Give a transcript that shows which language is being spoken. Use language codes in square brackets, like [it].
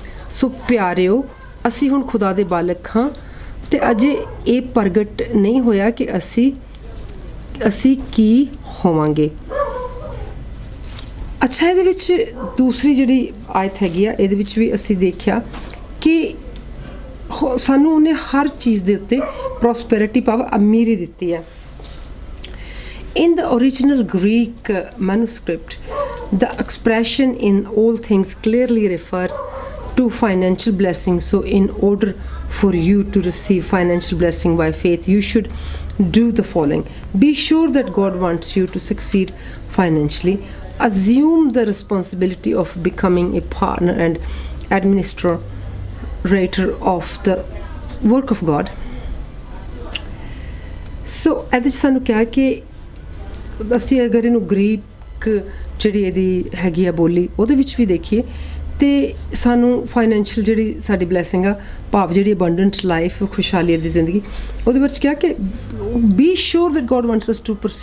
[pa] ਸੋ ਪਿਆਰਿਓ, ਅਸੀਂ ਹੁਣ ਖੁਦਾ ਦੇ ਬਾਲਕ ਹਾਂ ਤੇ ਅਜੇ ਇਹ ਪ੍ਰਗਟ ਨਹੀਂ ਹੋਇਆ ਕਿ ਅਸੀਂ ਕੀ ਹੋਵਾਂਗੇ। ਅੱਛਾ, ਇਹਦੇ ਵਿੱਚ ਦੂਸਰੀ ਜਿਹੜੀ ਆਇਤ ਹੈਗੀ ਆ ਇਹਦੇ ਵਿੱਚ ਵੀ ਅਸੀਂ ਦੇਖਿਆ ਕਿ ਸਾਨੂੰ ਉਹਨੇ ਹਰ ਚੀਜ਼ ਦੇ ਉੱਤੇ ਪ੍ਰੋਸਪੈਰਿਟੀ ਭਾਵ ਅਮੀਰੀ ਦਿੱਤੀ ਹੈ। [en] In the original Greek manuscript, the expression in all things clearly refers to financial blessing. So in order for you to receive financial blessing by faith, you should do the following. Be sure that God wants you to succeed financially. Assume the responsibility of becoming a partner and administrator of the work of God. [pa] So ਇਹਦੇ 'ਚ ਸਾਨੂੰ ਕਿਹਾ ਕਿ ਅਸੀਂ ਅਗਰ ਇਹਨੂੰ Greek ਜਿਹੜੀ ਇਹਦੀ ਹੈਗੀ ਆ ਬੋਲੀ ਉਹਦੇ ਵਿੱਚ ਵੀ ਦੇਖੀਏ ਤੇ ਸਾਨੂੰ ਫਾਈਨੈਂਸ਼ੀਅਲ ਜਿਹੜੀ ਸਾਡੀ ਬਲੈਸਿੰਗ ਆ ਭਾਵ ਜਿਹੜੀ ਅਬੰਡੈਂਟ ਲਾਈਫ ਖੁਸ਼ਹਾਲੀ ਦੀ ਜ਼ਿੰਦਗੀ ਉਹਦੇ ਵਿੱਚ ਕਿਹਾ ਕਿ [en] be sure that God wants us to